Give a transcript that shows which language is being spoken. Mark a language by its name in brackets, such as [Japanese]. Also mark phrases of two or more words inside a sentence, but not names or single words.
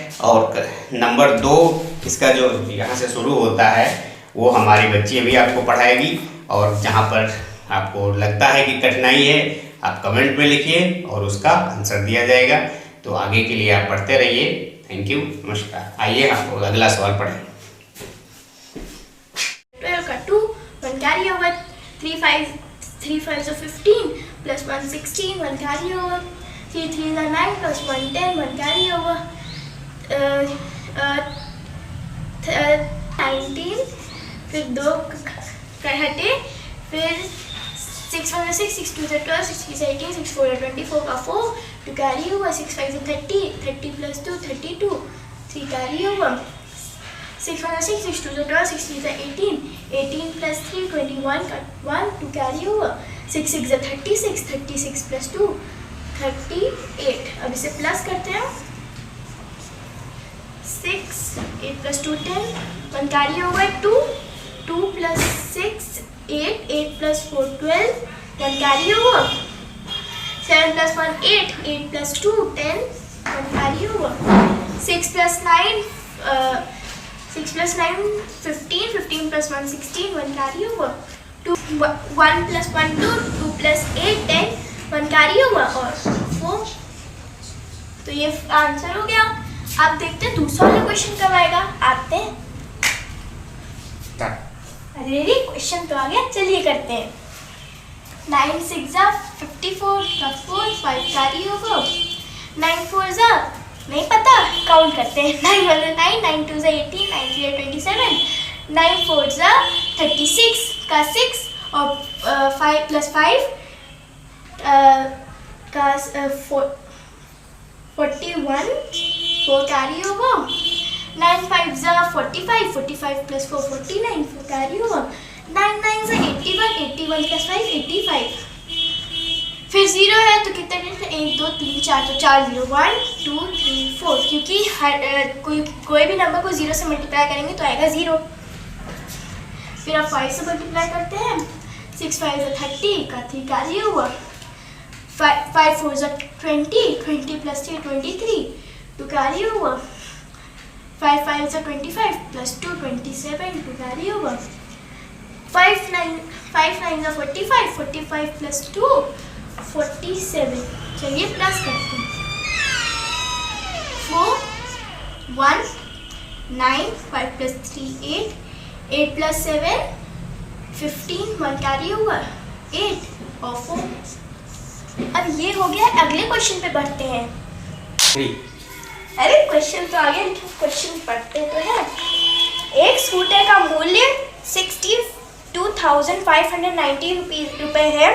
[Hindi] और नंबर 2 इसका जो यहाँ से शुरू होता है वो हमारी बच्ची अभी आपको पढ़ाएगी, और जहाँ पर आपको लगता है कि कठिनाई है आप कमेंट में लिखिए और उसका आंसर दिया जाएगा। तो आगे के लिए आप पढ़ते रहिए। [English] Thank you, [Hindi] नमस्कार। आइए आपको अगला सवाल पढ़ें। [English] 12 का 2, 1 carry over, 3 5s are 15 plus 1 16, 1 carry over, 3 3s are 9 plus 1 10, 1 carry over, 19, [Hindi] फिर 2 हटे, [English] फिर 6 1 are 6, 6 2 are 12, 6 3 are 18, 6 4 are 24 का 4, 2 carry over, 6 5 are 30, 30 plus 2 32, 3 carry over, 6 1 are 6, 6 2 are 12, 6 3 are 18, 18 plus 3 21 का 1, 2 carry over, 6 6 are 36, 36 plus 2 38। [Hindi] अब इसे प्लस करते हैं, [English] 6 8 plus 2 10, 1 carry over, 2 2 plus 6 8, 8 plus 4 12, 1 carry over, 7 plus 1 8, 8 plus 2 10, 1 carry over, 6 plus 9 15, 15 plus 1 16, 1 carry over, 1 plus 1 2, 2 plus 8 10, 1 carry over और 4। [Hindi] तो ये आंसर हो गया। आप देखते हैं दूसरा वाला क्वेश्चन कब आएगा, आते हैं। अरे क्वेश्चन तो आ गया, चलिए करते हैं। [English] 9 6 are 54 का 4, 5 carry over, 9 4 are [Hindi] नहीं पता, काउंट करते हैं। [English] 9 1 are 9, 9 2 are 18, 9 3 are 27, 9 4 are 36 का 6 और 5 plus 5 का 41, 4 carry over, 9 5 45, 45 plus 4 49, 4 carry over, 9 9 81, 81 plus 5 85, [Hindi] फिर 0 है तो कितने डिजिट, 1 2 3 4, तो 4 0 1 2 3 4, क्योंकि कोई भी नंबर को 0 से मल्टीप्लाई करेंगे तो आएगा 0। फिर आप 5 से मल्टीप्लाई करते हैं, [English] 6 5 30 का 3 carry over, 5 4 20, 20 plus 3 23, 2 carry over, 5 5 25 plus 2 27, 2 carry over, 5 9 45, 45 plus 2 47। [Hindi] चलिए प्लस करते हैं, [English] 4 1 9, 5 plus 3 8, 8 plus 7 15, 1 carry over 8 और 4। [Hindi] अब ये हो गया, अगले क्वेश्चन पे बढ़ते हैं। अरे क्वेश्चन तो आ गया, क्वेश्चन पढ़ते तो है। एक स्कूटर का मूल्य 62,590 रुपये है।